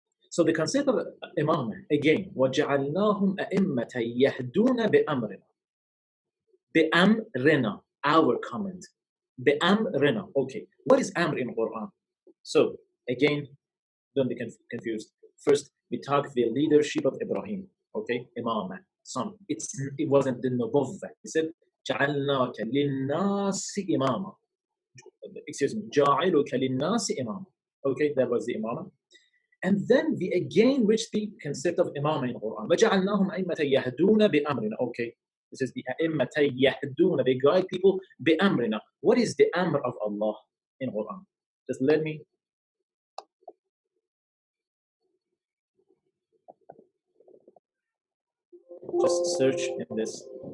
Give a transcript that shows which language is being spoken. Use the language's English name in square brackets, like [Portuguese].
[English] So the concept of imamah, again, [Arabic] وَجَعَلْنَاهُمْ أَئِمَّةً يَهْدُونَ بِأَمْرِنَا. [English] بِأَمْرِنَا, our command. [Arabic] بِأَمْرِنَا. [English] Okay, what is amr in Quran? So again, don't be confused. First, we talk the leadership of Ibrahim. Okay, imamah, son. It wasn't the nubuwwah. He said, [Arabic] جَعَلْنَاكَ لِلنَّاسِ إِمَامًا. [English] Excuse me, [Arabic] جَعِلُكَ لِلنَّاسِ إِمَامًا. [English] Okay, that was the imamah. And then we again reach the concept of imamah in Quran. [Arabic] وَجَعَلْنَاهُمْ أَئِمَّةً يَهْدُونَ بِأَمْرِنَا. [English] Okay, this is the [Arabic] أئمة يهدون. [English] They guide people بِأَمْرِنَا. What is the amr of Allah in Quran? Just let me just search in this.